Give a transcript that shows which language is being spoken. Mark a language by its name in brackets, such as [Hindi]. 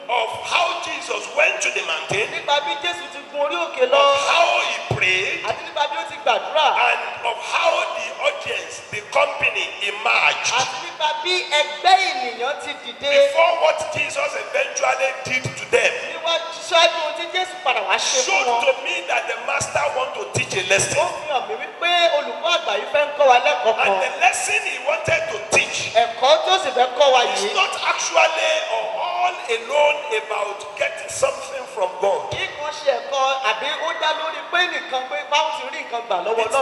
[English] of how Jesus went to the mountain, [Yoruba] nípa bí Jésù ti gun orí òkè lọ, [English] of how he prayed, [Yoruba] àti nípa bí ó ti gbàdúrà, [English] and of how the audience, the company emerged [Yoruba] àti nípa bí ẹgbẹ́ ènìyàn ti dìde [English] before what Jesus eventually did to them. [Yoruba] níwájú ṣáájú ohun tí Jésù padà wá ṣe fún [English] Showed [Yoruba] wọn. [English] to me that the master want to teach a [Yoruba] Ó [English] lesson, [Yoruba] fi hàn mí wípé olùkọ́ àgbà yìí fẹ́ ń kọ́ wa lẹ́kọ̀ọ́ [English] and [Yoruba] kan. [English] the lesson he wanted to teach [Yoruba] Ẹ̀kọ́ tó sì fẹ́ kọ́ wa [English] is [Yoruba] yìí [English] not actually or all alone about getting something from God. [Yoruba] kì í kan ṣe ẹ̀kọ́ àbí ó dá lórí pé nìkan pé báwọn ti rí nǹkan gbà lọ́wọ́